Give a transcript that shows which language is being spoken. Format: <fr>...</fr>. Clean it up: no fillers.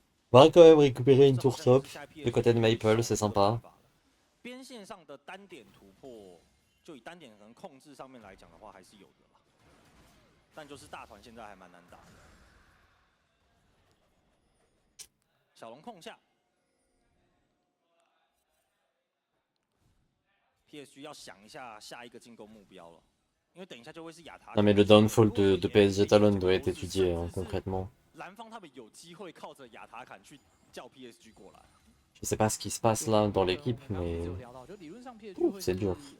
<fr>On va quand même récupérer une tour top du côté de Maple, c'est sympa.</fr> <zh>边线上的单点突破，就以单点可能控制上面来讲的话，还是有的啦。但就是大团现在还蛮难打的。小龙控下 ，PSG 要想一下下一个进攻目标了，因为等一下就会是亚塔。</zh> <fr>Non mais le downfall de PSG Talon doit être étudié hein, concrètement.</fr> <zh>蓝方他们有机会靠着亚塔坎去叫 PSG 过来。</zh> <fr>Je sais pas ce qui se passe là dans l'équipe, mais c'est dur.</fr>